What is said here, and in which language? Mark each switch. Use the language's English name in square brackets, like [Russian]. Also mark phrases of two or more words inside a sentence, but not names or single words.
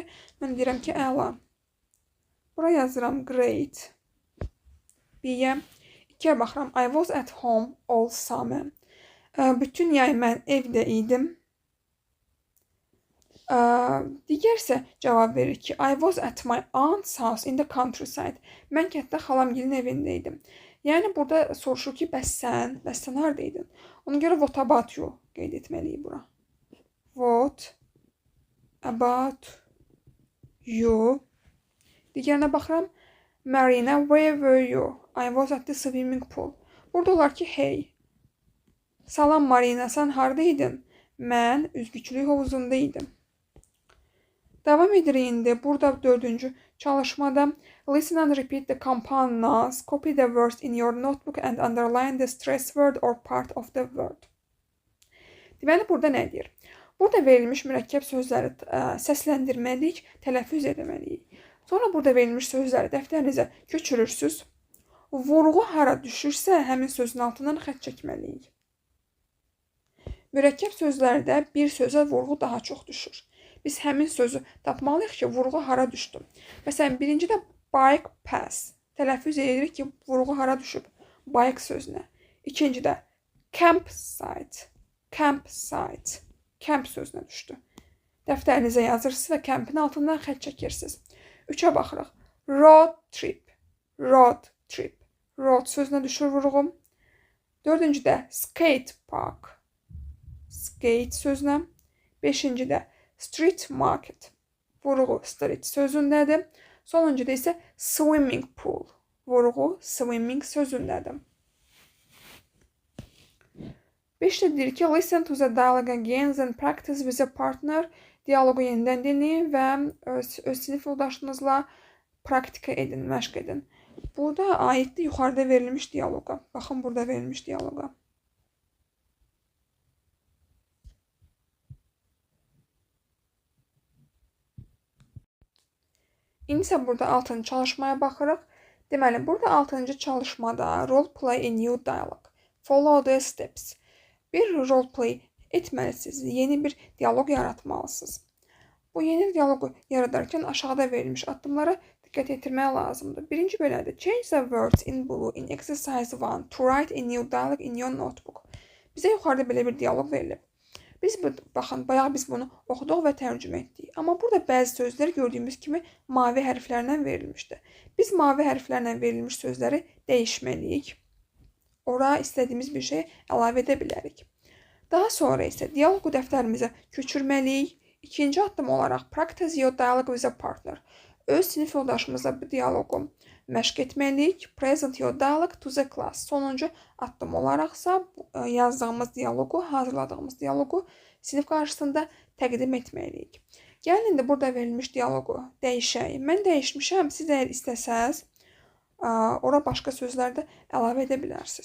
[Azerbaijani] Mən deyirəm ki, əla. Bura yazıram great. B-yə. 2-yə baxıram. [English] I was at home all summer. [Azerbaijani] Bütün yay mən evdə idim. Digər isə cavab verir ki, [English] I was at my aunt's house in the countryside. [Azerbaijani] Mən kənddə xalamgilin evində idim. Yəni, burada soruşur ki, bəs sən haradaydın? Ona görə [English] what about you [Azerbaijani] qeyd etməliyik bura. [English] What about you. [Azerbaijani] Digərinə baxıram. [English] Marina, where were you? I was at the swimming pool. [Azerbaijani] Burada olar ki, hey. Salam Marina, sən haradaydın? Mən üzgüçülük hovuzunda idim. Davam edirik indi. Burada 4-cü Çalışmada [English] listen and repeat the compound nouns, copy the words in your notebook and underline the stress word or part of the word. [Azerbaijani] Deməli, burada nə deyir? Burada verilmiş mürəkkəb sözləri səsləndirməliyik, tələffüz etməliyik. Sonra burada verilmiş sözləri dəftərinizə köçürürsünüz. Vurğu hara düşürsə, həmin sözün altından xətt çəkməliyik. Mürəkkəb sözlərdə bir sözə vurğu daha çox düşür. Biz həmin sözü tapmalıyıq ki, vurğu hara düşdü. Məsələn, birincidə [English] bike pass. [Azerbaijani] Tələffüz edirik ki, vurğu hara düşüb? Bike sözünə. İkincidə campsite. Campsite. Camp sözünə düşdü. Dəftərinizə yazırsınız və campin altından xətt çəkirsiniz. 3-ə baxırıq. [English] Road trip. Road trip. [Azerbaijani] Road sözünə düşür vurğu. 4-cüdə [English] skate park. [Azerbaijani] Skate sözünə. 5-cidə [English] street market. [Azerbaijani] Vurğu street sözündədir. Sonuncuda isə [English] swimming pool. [Azerbaijani] Vurğu swimming sözündədir. 5-də deyir ki, [English] listen to the dialogue again and practice with a partner. [Azerbaijani] Dialoqu yenidən dinləyin və öz sinif yoldaşınızla praktika edin, məşq edin. Burada aiddir yuxarıda verilmiş dialoqa. Baxın, burada verilmiş dialoqa. İndi isə burada 6-cı çalışmaya baxırıq. Deməli, burada 6-cı çalışmada [English] role play a new dialogue. Follow the steps. Bir role play etməlisiniz. [Azerbaijani] Yeni bir dialoq yaratmalısınız. Bu yeni dialoqu yaradarkən aşağıda verilmiş addımlara diqqət etdirmək lazımdır. Birinci belədir. [English] Change the words in blue in exercise 1 to write a new dialogue in your notebook. [Azerbaijani] Bizə yuxarıda belə bir dialoq verilib. Baxın, bayaq biz bunu oxuduq və tərcümə etdik. Amma burada bəzi sözlər gördüyümüz kimi mavi hərflərlə verilmişdir. Biz mavi hərflərlə verilmiş sözləri dəyişməliyik. Ora istədiyimiz bir şey əlavə edə bilərik. Daha sonra isə dialoqu dəftərimizə köçürməliyik. İkinci addım olaraq [English] practice your dialogue with a partner. [Azerbaijani] Öz sinif yoldaşımızla bu dialoqu məşq etməliyik. [English] Present your dialogue to the class. [Azerbaijani] Sonuncu addım olaraqsa yazdığımız dialoqu, hazırladığımız dialoqu sinif qarşısında təqdim etməliyik. Gəlin indi burada verilmiş dialoqu dəyişək. Mən dəyişmişəm. Siz əgər istəsəz, ora başqa sözlər də əlavə edə bilərsiniz.